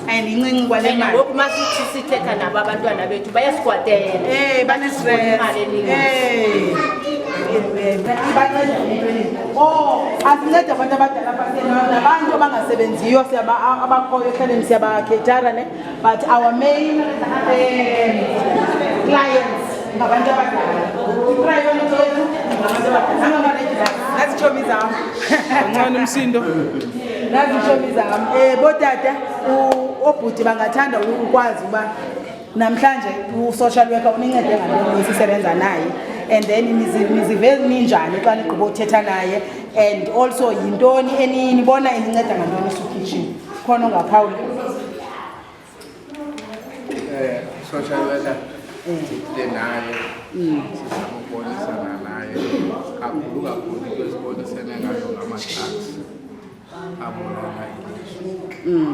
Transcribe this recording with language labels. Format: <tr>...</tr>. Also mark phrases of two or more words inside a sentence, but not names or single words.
<xh>And incinci kwale mali. Ngoku masithi sithetha nabo abantwana bethu bayasikwatela. Banestress. Asinceda abantu abadala nabantu abangasebenziyo abakhoyo ekhayeni siyabakhethara ne,</xh> <en>but our main clients</en> <xh>ngabantu abadala. I-priority yethu ngabantu abadala.</xh> <zu>Nazitshomi zami. Kancane umsindo.</zu> <xh>Nazitshomi zami. Botata obhuti bangathanda ukwazi uba namhlanje u-</xh> <en>social worker</en> <xh>unincede ngantoni sisebenza naye,</xh> <en>and then</en> <xh>nizive ninjani xa nigqiba uthetha naye,</xh> <en>and also</en> <xh>yintoni enibona ininceda ngantoni isukitchen khona ungaphawula.</xh> <en>Social worker</en> <xh>naye sizama ukubonisana naye kakhulu kwesibonisene ngayo ngama-drugs abulala ilizwe.</xh>